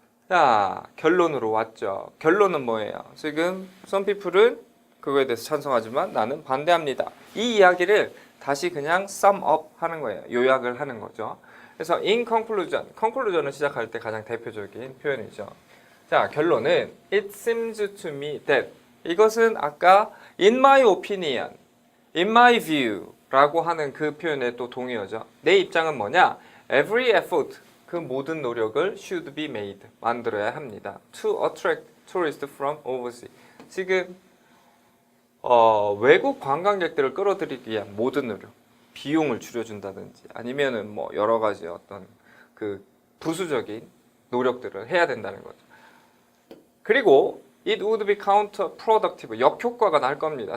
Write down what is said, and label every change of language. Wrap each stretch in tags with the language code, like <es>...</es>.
<ko>자, 결론으로 왔죠. 결론은 뭐예요? 지금</ko> <en>some people</en> <ko>은 그거에 대해서 찬성하지만 나는 반대합니다. 이 이야기를 다시 그냥</ko> <en>sum up</en> <ko>하는 거예요. 요약을 하는 거죠. 그래서</ko> <en>in conclusion</en> <ko>을 시작할 때 가장 대표적인 표현이죠. 자, 결론은</ko> <en>it seems to me that</en> <ko>이것은 아까</ko> <en>in my opinion, in my view</en> <ko>라고 하는 그 표현의 또 동의어죠. 내 입장은 뭐냐?</ko> <en>Every effort,</en> <ko>그 모든 노력을</ko> <en>should be made,</en> <ko>만들어야 합니다.</ko> <en>To attract tourists from overseas.</en> <ko>지금 외국 관광객들을 끌어들이기 위한 모든 노력, 비용을 줄여준다든지 아니면은 뭐 여러 가지 어떤 그 부수적인 노력들을 해야 된다는 거죠. 그리고</ko> <en>it would be counterproductive,</en> <ko>역효과가 날 겁니다.</ko>